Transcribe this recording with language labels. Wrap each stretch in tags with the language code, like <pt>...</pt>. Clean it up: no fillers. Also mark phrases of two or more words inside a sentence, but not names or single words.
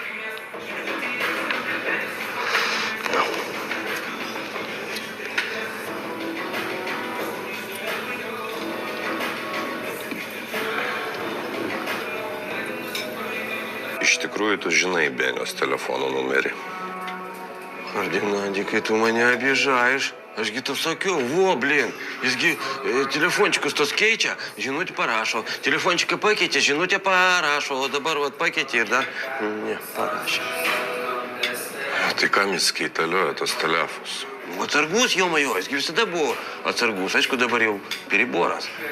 <lt>Iš tikrųjų, tu žinai Benios telefono numerį.</lt> <ru>Хардинанди, ты меня обижаешь.</ru> <lt>Aš gi tu sakiau, vo, blin, jisgi telefončikus tos keičia, žinutę parašo. Telefončiką pakeitė, žinutę parašo, o dabar vat pakeitė ir dar neparašė. Tai kam jis keitalioja tos telefus? Atsargus, jo majo, jisgi visada buvo atsargus, aišku, dabar jau periboras.</lt>